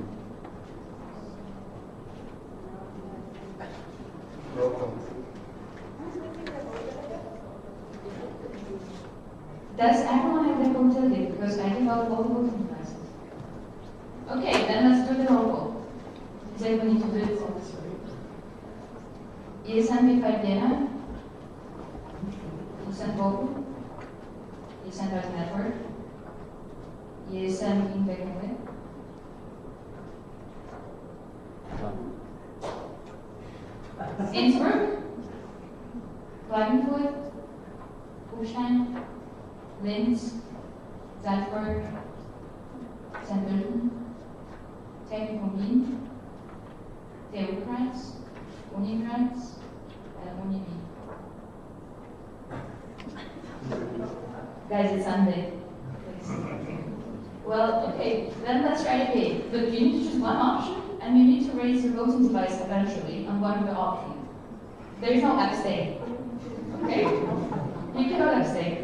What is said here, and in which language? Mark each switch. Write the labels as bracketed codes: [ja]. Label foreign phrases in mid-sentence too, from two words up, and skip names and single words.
[en] Does everyone have their vote tally? Because I give out all the voting devices. Okay, then let's do the roll call. Does everyone need to do it? Isen Bifardena. Isen Bogu. Isen Dot Network. Isen Integre. Innsbruck. Klagenfurt. Kufstein. Linz, Salzburg, St. Pölten, Technikum Wien, TU Graz, Uni Graz, and Uni Wien. Guys, it's Sunday. Well, okay, then let's try to pay. But you need to choose one option, and you need to raise your voting device eventually on one of the options. There's no abstain. Okay? You cannot abstain.